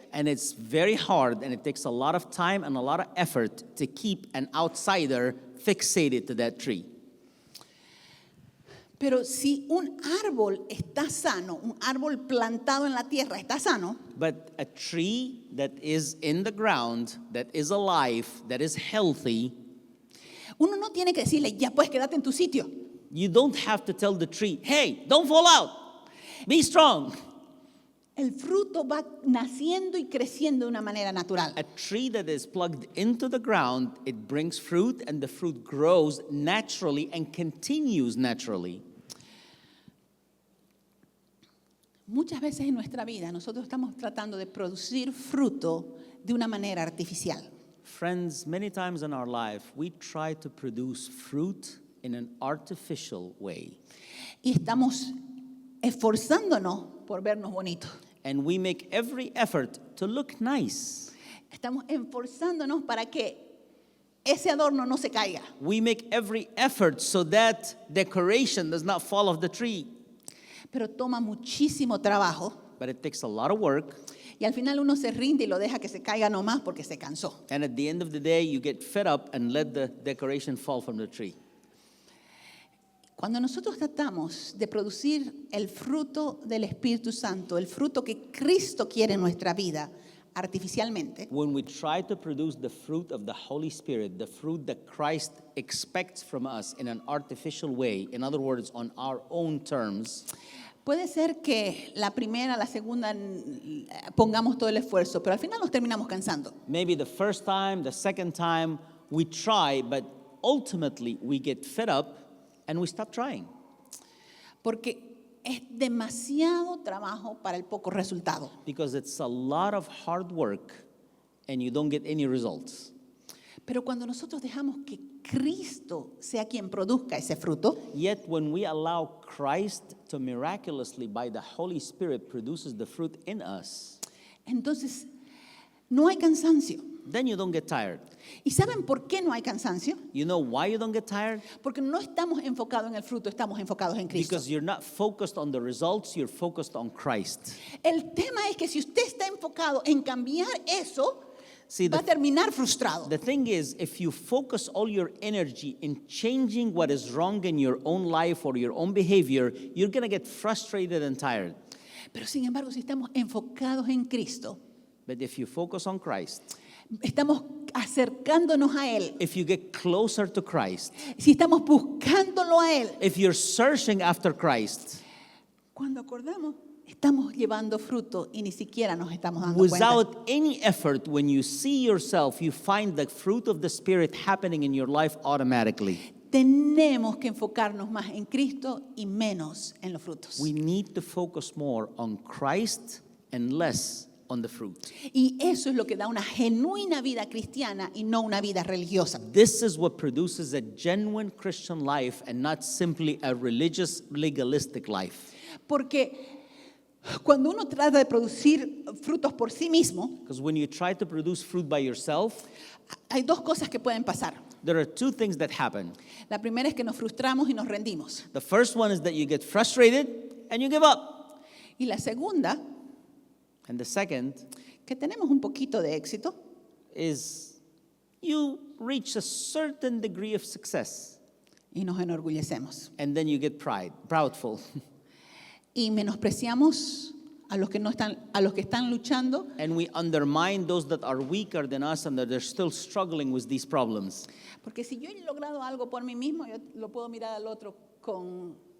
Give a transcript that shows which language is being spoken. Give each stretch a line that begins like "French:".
English: And it's very hard and it takes a lot of time and a lot of effort to keep an outsider fixated to that tree.
Spanish: Pero si un árbol está sano, un árbol plantado en la tierra está sano,
English: But a tree that is in the ground, that is alive, that is healthy,
Spanish: uno no tiene que decirle, ya puedes quedarte en tu sitio.
English: you don't have to tell the tree, hey, don't fall out. Be strong.
Spanish: El fruto va naciendo y creciendo de una manera natural.
English: A tree that is plugged into the ground, it brings fruit and the fruit grows naturally and continues naturally.
Spanish: Muchas veces en nuestra vida nosotros estamos tratando de producir fruto de una manera artificial.
English: Friends, many times in our life, we try to produce fruit in an artificial way.
Spanish: Y estamos esforzándonos por vernos bonitos.
English: And we make every effort to look nice.
Spanish: Estamos esforzándonos para que ese adorno no se caiga.
English: We make every effort so that decoration does not fall off the tree.
Spanish: Pero toma muchísimo trabajo
English: But it takes a lot of work.
Spanish: y al final uno se rinde y lo deja que se caiga nomás porque se cansó.
English: And at the end of the day, you get fed up and let the decoration fall from the tree.
Spanish: Cuando nosotros tratamos de producir el fruto del Espíritu Santo, el fruto que Cristo quiere en nuestra vida artificialmente,
English: When we try to produce the fruit of the Holy Spirit, the fruit that Christ expects from us in an artificial way, in other words, on our own terms,
Spanish: puede ser que la primera, la segunda pongamos todo el esfuerzo, pero al final nos terminamos cansando.
English: maybe the first time, the second time, we try, but ultimately we get fed up and we stop trying.
Spanish: Porque es demasiado trabajo para el poco resultado.
English: Because it's a lot of hard work and you don't get any results.
Spanish: Pero cuando nosotros dejamos que Cristo sea quien produzca ese fruto,
English: Yet when we allow Christ to miraculously, by the Holy Spirit, produces the fruit in us,
Spanish: entonces no hay cansancio.
English: then you don't get tired.
Spanish: ¿Y saben por qué no hay cansancio?
English: You know why you don't get tired?
Spanish: Porque no estamos enfocados en el fruto, estamos enfocados en Cristo.
English: Because you're not focused on the results, you're focused on Christ.
Spanish: El tema es que si usted está enfocado en cambiar eso,
English: See,
Spanish: va a terminar frustrado.
English: The thing is, if you focus all your energy in changing what is wrong in your own life or your own behavior, you're going to get frustrated and tired.
Spanish: Pero sin embargo, si estamos enfocados en Cristo,
English: But if you focus on Christ,
Spanish: estamos acercándonos a Él,
English: if you get closer to Christ,
Spanish: si estamos buscándolo a Él,
English: if you're searching after Christ,
Spanish: cuando acordamos, estamos llevando fruto y ni siquiera nos estamos dando cuenta.
English: without any effort, when you see yourself, you find the fruit of the Spirit happening in your life automatically.
Spanish: Tenemos que enfocarnos más en Cristo y menos en los frutos.
English: We need to focus more on Christ and less on the fruit.
Spanish: Y eso es lo que da una genuina vida cristiana y no una vida religiosa.
English: This is what produces a genuine Christian life and not simply a religious, legalistic life.
Spanish: Porque cuando uno trata de producir frutos por sí mismo,
English: Because when you try to produce fruit by yourself,
Spanish: hay dos cosas que pueden pasar.
English: there are two things that happen.
Spanish: La primera es que nos frustramos y nos rendimos.
English: The first one is that you get frustrated and you give up.
Spanish: Y la segunda,
English: And the second
Spanish: que tenemos un poquito de éxito
English: is you reach a certain degree of success
Spanish: y nos enorgullecemos.
English: and then you get proudful.
Spanish: Y menospreciamos a los que no están, a los que están luchando,
English: And we undermine those that are weaker than us and that they're still struggling with these problems.
Spanish: porque si yo he logrado algo por mí mismo, yo lo puedo mirar al otro con